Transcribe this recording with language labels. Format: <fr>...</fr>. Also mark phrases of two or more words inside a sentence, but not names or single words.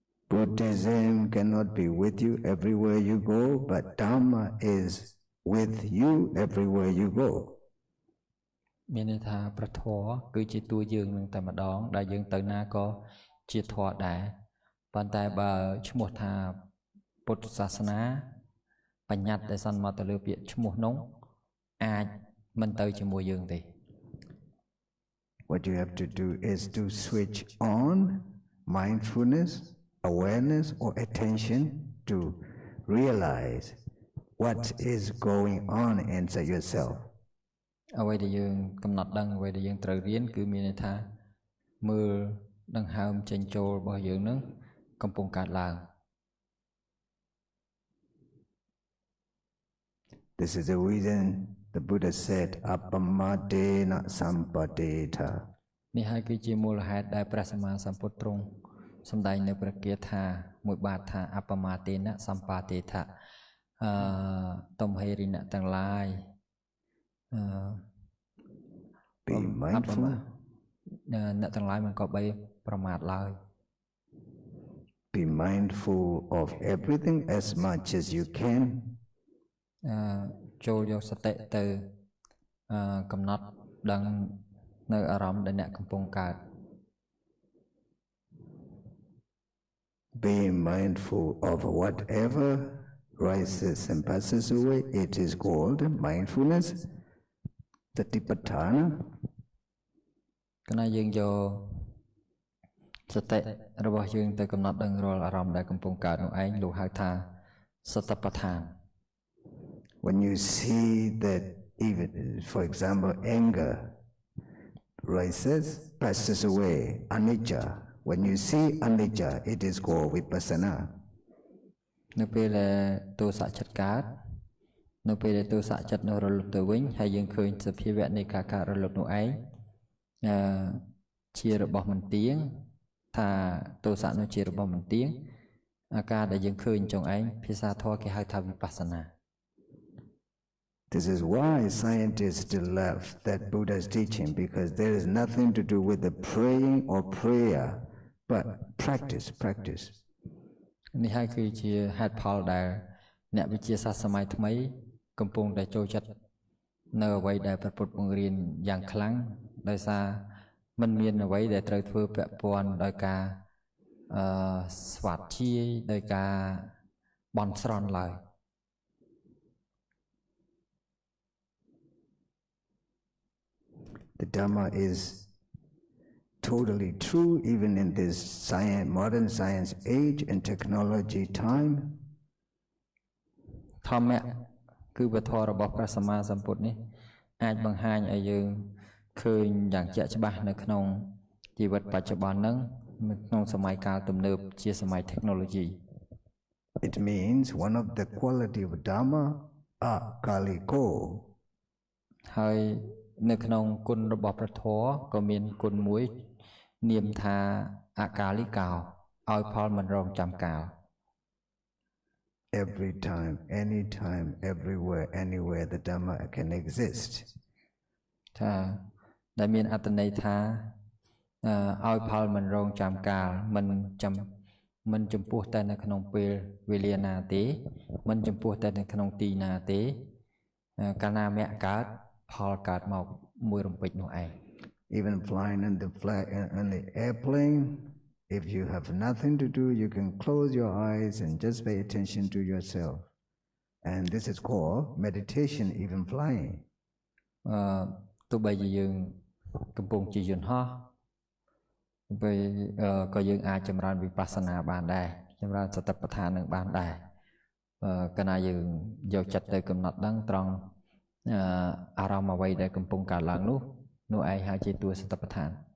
<en>Buddhism cannot be with you everywhere you go, but Dhamma is with you everywhere you go.</en> <km>មានន័យថាព្រះធម៌គឺជាតួយើងនឹងតែម្ដងដែលយើងទៅណាក៏ជាធម៌ដែរប៉ុន្តែបើឈ្មោះថាពុទ្ធសាសនាបញ្ញត្តិដែលសន្មតទៅលើពាក្យឈ្មោះនោះអាចមិនទៅជាមួយយើងទេ</km> <en>What you have to do is to switch on mindfulness, awareness or attention to realize what is going on inside yourself.</en> <km>អ្វីដែលយើងកំណត់ដឹងអ្វីដែលយើងត្រូវរៀនគឺមានន័យថាមើលដង្ហើមចេញចូលរបស់យើងនឹងកំពុងកើតឡើង</km> <en>This is the reason the Buddha said</en> <pi>appamadena sampadeta.</pi> <km>នេះហើយគឺជាមូលហេតុដែលព្រះសម្មាសម្ពុទ្ធទ្រង់សម្ដែងនៅព្រះគាថាមួយបាតថា</km> <pi>អបមាទេនៈសម្បាទេថៈ</pi> <km>ទំហេរិណៈទាំងឡាយ</km> <en>Be mindful.</en> <km>អ្នកទាំងឡាយមិនក៏បីប្រមាទឡើយ</km> <en>Be mindful of everything as much as you can.</en> <km>ចូលយកសតិទៅកំណត់ដឹងនៅអារម្មណ៍ដែលអ្នកកំពុងកើត</km> <en>Be mindful of whatever rises and passes away. It is called mindfulness. Satipatthana.</en> <km>គណៈយើងយកសតិរបស់យើងទៅកំណត់ដឹងរាល់អារម្មណ៍ដែលកំពុងកើតនោះឯងលោកហៅថាសតិប្បដ្ឋាន</km> <en>When you see that even, for example, anger rises, passes away, anicca. When you see anicca, it is called vipassana.</en> <km>នៅពេលដែលទោសៈចិត្តកើតនៅពេលដែលទោសៈចិត្តនោះរលត់ទៅវិញហើយយើងឃើញសភាវៈនៃការកើតរលត់នោះឯងជារបស់មិនទៀងថាទោសៈនោះជារបស់មិនទៀងអាការដែលយើងឃើញចុងឯងភាសាធម៌គេហៅថាវិបស្សនា</km> <en>This is why scientists still love that Buddha's teaching, because there is nothing to do with the praying or prayer, but practice.</en> <km>នេះហើយគឺជាហេតុផលដែលអ្នកវិទ្យាសាស្ត្រសម័យថ្មីកំពុងតែចូលចិត្តនៅអ្វីដែលព្រះពុទ្ធបង្រៀនយ៉ាងខ្លាំងដោយសារมันមានអ្វីដែលត្រូវធ្វើពាក់ព័ន្ធដោយការស្វាធ្យាយដោយការបន់ស្រន់ឡើយ</km> <en>The Dhamma is totally true even in this modern science age and technology time.</en> <km>ធម្មៈគឺវធម៌របស់ព្រះសម្មាសម្ពុទ្ធនេះអាចបង្ហាញឲ្យយើងឃើញយ៉ាងជាក់ច្បាស់នៅក្នុងជីវិតបច្ចុប្បន្នហ្នឹងក្នុងសម័យកាលទំនើបជាសម័យ technology.</km> <en>It means one of the quality of Dhamma akaliko.</en> <km>ហើយនៅក្នុងគុណរបស់ព្រះធម៌ក៏មានគុណមួយនាមថាអកាលិកោឲ្យផលមិនរងចាំកាល</km> <en>Every time, anytime, everywhere, anywhere the Dhamma can exist.</en> <km>ថាដែលមានអត្ថន័យថាឲ្យផលមិនរងចាំកាលមិនចំពោះតែនៅក្នុងពេលវេលាណាទេមិនចំពោះតែនៅក្នុងទីណាទេកាលណាមគ្គកើតផលកើតមកមួយរំពេចនោះឯង</km> <en>Even flying in the airplane, if you have nothing to do, you can close your eyes and just pay attention to yourself. And this is called meditation, even flying.</en> <km>ទោះបីជាយើងកំពុងជិះយន្តហោះពេលក៏យើងអាចចម្រើនវិបស្សនាបានដែរចម្រើនសតិប្បដ្ឋាននឹងបានដែរកាលណាយើងយកចិត្តទៅកំណត់ដឹងត្រង់អារម្មណ៍អ្វីដែលកំពុងកើតឡើងនោះឯងហៅជាតួសតិប្បដ្ឋាន</km>